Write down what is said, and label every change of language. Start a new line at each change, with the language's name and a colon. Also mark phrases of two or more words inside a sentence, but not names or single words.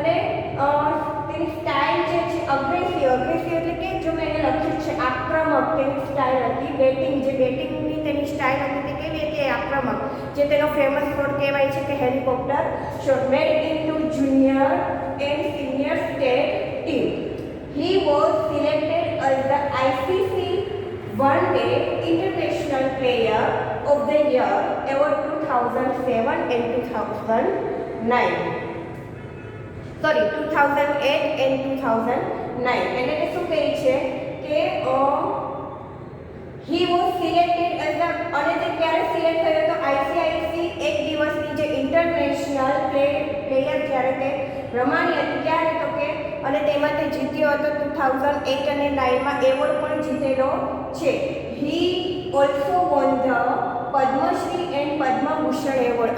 Gujarati: અને તેની સ્ટાઇલ જે છે અગ્રેસિવ એટલે કે જો મેં એને લખ્યું છે આક્રમક તેની સ્ટાઇલ હતી. બેટિંગની તેની સ્ટાઇલ હતી તે કેવી હતી? આક્રમક. જે તેનો ફેમસ શોટ કહેવાય છે કે
English: helicopter shot. Made into junior and senior state team. He was selected as the ICC One Day International Player of the Year award 2007 and 2009. Sorry, 2008 and 2009.
Gujarati: એટલે કે શું કહે છે કે
English: he was selected as the
Gujarati: અને તે ક્યારે સિલેક્ટ થયો તો ICIC એક દિવસની જે
English: international player
Gujarati: જ્યારે તે રમાણી હતી ત્યારે તો કે અને તેમાં તે જીત્યો હતો 2008 અને 9માં એવોર્ડ પણ જીતેલો છે.
English: He also won the Padma Shri and Padma Bhushan award.